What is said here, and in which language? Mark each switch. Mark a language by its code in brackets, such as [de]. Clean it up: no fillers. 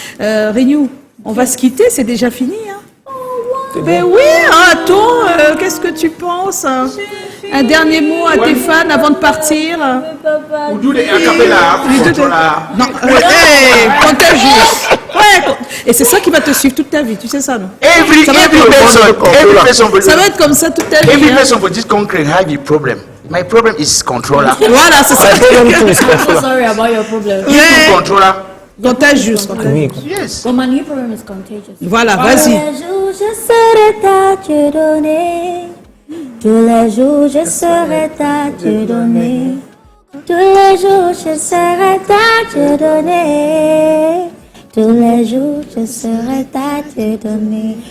[fr] Renew, on va se quitter, c'est déjà fini. Hein? Mais oui, attends, qu'est-ce que tu penses? Un dernier mot à tes fans avant de partir. Ou les acapella, non, Contagious. Ouais. Et c'est ça qui va te suivre toute ta vie, tu sais ça, non? Ça va être comme ça toute ta vie. [en] Every person for this country has a problem. My problem is controller. [fr] Voilà, c'est ça. [en] I'm sorry about your problem. Controller. Contagious. Yes. But my new problem is contagious. [fr] Voilà, vas-y. Je serai à te donner. Tous les jours, je serai à te donner. Tous les jours, je serai à te donner. Tous les jours, je serai à te donner.